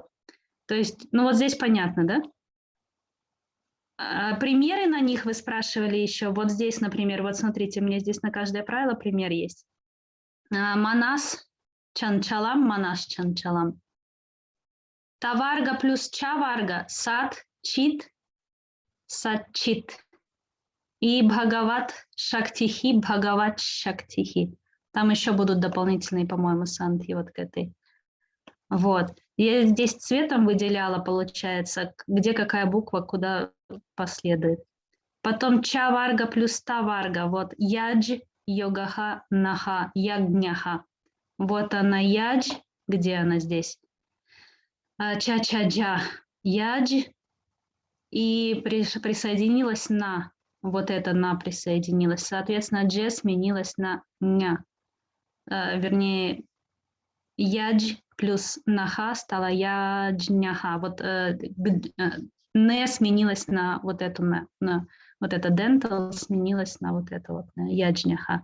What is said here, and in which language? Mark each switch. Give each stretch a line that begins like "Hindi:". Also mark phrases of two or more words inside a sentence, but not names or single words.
Russian: То есть, ну вот здесь понятно, да? Примеры на них вы спрашивали еще. Вот здесь, например, вот смотрите, у меня здесь на каждое правило пример есть.
Sanskrit: मनस् चञ्चलम्, मनश् चञ्चलम्.
Russian: Таварга плюс чаварга,
Sanskrit: सत् चित्, सत् चित्. И भगवत् शक्तिः, भगवत् शक्तिः.
Russian: Там еще будут дополнительные, по-моему, сандхи вот к этой. Вот. Я здесь цветом выделяла, получается, где какая буква, куда последует. Потом ча варга плюс та варга.
Sanskrit: Вот यज्, योगः, नः, यज्ञः.
Russian: Вот она ядж. Где она здесь?
Sanskrit: च-च-ज। यज्.
Russian: И присоединилась на. Вот это на присоединилась. Соответственно, дже сменилась на ня. Вернее, ядж плюс наха стала яджняха. Вот не сменилась на вот эту, на вот это dental сменилась на вот это вот яджняха.